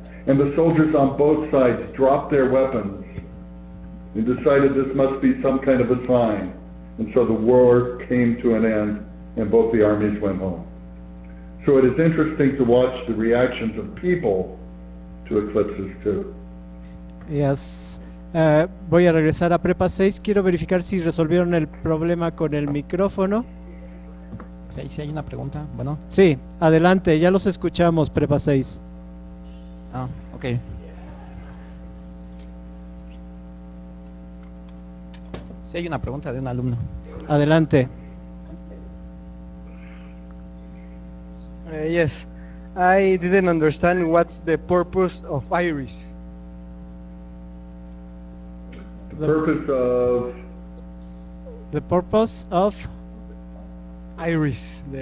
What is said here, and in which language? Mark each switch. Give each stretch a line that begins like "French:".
English: And the soldiers on both sides dropped their weapons and decided this must be some kind of a sign. And so the war came to an end and both the armies went home. So it is interesting to watch the reactions of people to eclipses too. Yes.
Spanish: Voy a regresar a Prepa 6. Quiero verificar si resolvieron el problema con el micrófono. Si hay una pregunta, bueno. Sí, adelante, ya los escuchamos, Prepa 6. Ah, ok. Si hay una pregunta de un alumno. Adelante.
English: Yes, I didn't understand what's the purpose of iris. The purpose of The purpose of Iris,